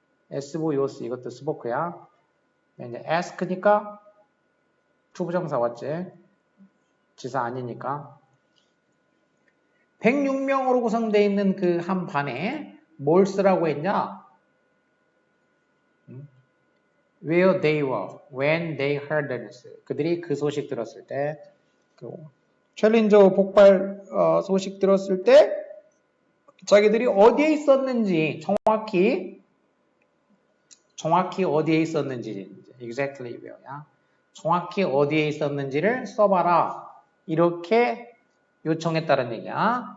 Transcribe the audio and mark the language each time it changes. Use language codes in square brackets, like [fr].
[ko] SVOC 이것도 스포크야. 이제 ask니까 투부정사 왔지. 지사 아니니까. 106명으로 구성되어 있는 그 한 반에 뭘 쓰라고 했냐? [en] Where they were, when they heard the news. [ko] 그들이 그 소식 들었을 때, 그 챌린저 폭발 소식 들었을 때 자기들이 어디에 있었는지 정확히 어디에 있었는지 [en] exactly where [ko] 야. 정확히 어디에 있었는지를 써봐라. 이렇게 요청했다는 얘기야.